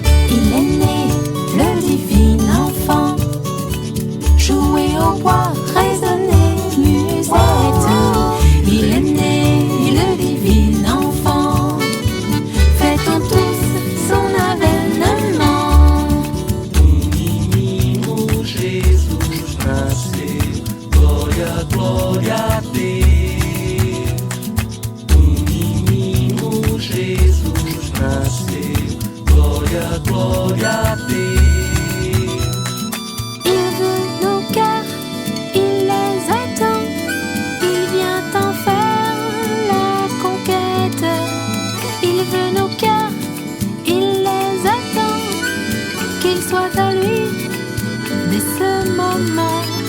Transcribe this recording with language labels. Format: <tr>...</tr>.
<fr>Il est né le divin enfant. Jouer au bois, résonner, musette. Il est né le divin enfant. Fêtons tous son avènement.</fr> <pt>Menino Jesus nasceu, glória, glória a Deus. Menino Jesus nasceu, glória, glória a Deus.</pt> <fr>Il veut nos cœurs, il les attend. Il vient en faire la conquête. Il veut nos cœurs, il les attend. Qu'il soit à lui dès ce moment.</fr>